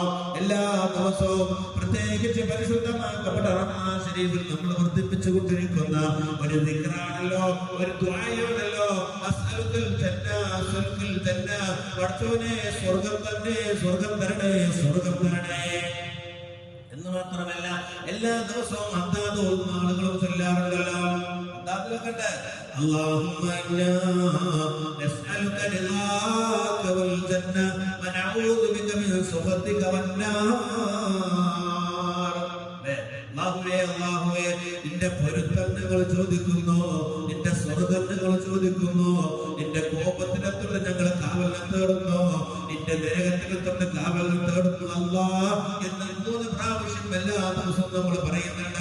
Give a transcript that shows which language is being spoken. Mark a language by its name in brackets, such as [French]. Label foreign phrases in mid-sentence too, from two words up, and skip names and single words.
[Malayalam] എല്ലാ ദിവസവും പ്രത്യേകിച്ച് പരിശുദ്ധമാക്കപ്പെട്ട റമദാൻ ശരീഫിൽ നമ്മൾ വർദ്ധിപ്പിച്ചു കൊണ്ടിരിക്കുന്ന ഒരു ദിക്റാണല്ലോ, ഒരു ദുആയാണല്ലോ. [Arabic] أسألك الجنة، أسألك الجنة. [Malayalam] പടച്ചോനെ, സ്വർഗം തന്നെ, സ്വർഗം തരണേ, സ്വർഗം തരണേ എന്ന് മാത്രമല്ല എല്ലാ ദിവസവും അന്താത് ആളുകളും ചൊല്ലാറുണ്ടല്ലോ. [Arabic] അന്താതിലൊക്കെ اللهم إنا نسألك رضاك والجنة ونعوذ بك من سخطك والنار. [Malayalam] അല്ലാഹുവേ, നിന്റെ പൊരുത്തങ്ങൾ ചോദിക്കുന്നു, നിന്റെ സ്വർഗ്ഗങ്ങൾ ചോദിക്കുന്നു, നിന്റെ കോപത്തിനെത്തുള്ള ഞങ്ങൾ കാവലിനെ തേടുന്നു, നിന്റെ നരകത്തിനെത്തുള്ള കാവലിനെ തേടുന്നു അല്ലാഹ് എന്ന് 3 പ്രാവശ്യം എല്ലാ ദിവസവും നമ്മൾ പറയുന്നുണ്ട്.